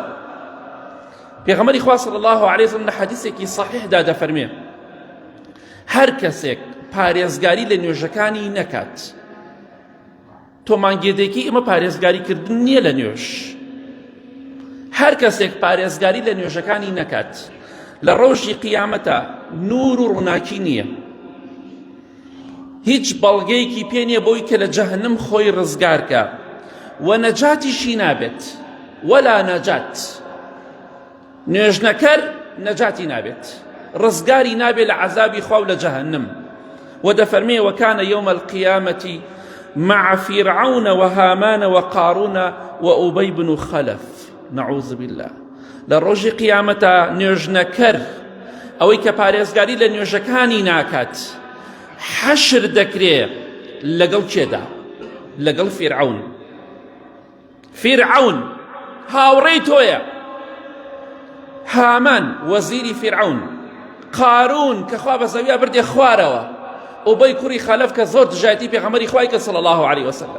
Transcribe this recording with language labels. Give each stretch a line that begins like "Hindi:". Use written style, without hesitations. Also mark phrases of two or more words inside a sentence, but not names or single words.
Central Kurdish: پێغەمبەری خوا
Arabic: صلی الله علیه وسلم
Central Kurdish: لە حەدیثێکی صحیحدا دەفەرمێ هەر کەسێک پارێزگاری لە نوێژەکانی نەکات، تۆ مانگێدێکی ئمە پارێزگاریکردن نییە لە نوێژ، هەر کەسێک پارێزگاری لە نوێژەکانی نەکات لە ڕۆژی قیامەتە نور و ڕووناکی نییە، هیچ بەڵگەیەکی پێ نییە بۆی کە لە جەهەنەم خۆی ڕزگارکە و نەجاتیشی نابێت. وەلا نەجات، نوێژ نەکەر نەجاتی نابێت، ڕزگاری نابێت لە عەزابی خوا و لە جەهەنەم.
Arabic: ودەفەرمێ وكان يوم القيامة مع فرعون وهامان وقارون وأبي بن خلف نعوذ بالله.
Central Kurdish: لروج قيامة نوێژ نەکەر ئەوەی کە پارێزگاری لە نوێژەکانی ناکات حەشر دەکرێ لەگەڵ کێدا؟ لەگەڵ فرعون. فرعون هاوڕێی تۆیە، هامان وەزیری فرعون، قارون کە خوا بە زەویە بردێ خوارەوە، ئوبەی کوڕی خەلەف کە زۆر دژایەتی پێغەمبەری خوای کە
Arabic: صلی الله علیه وسلم.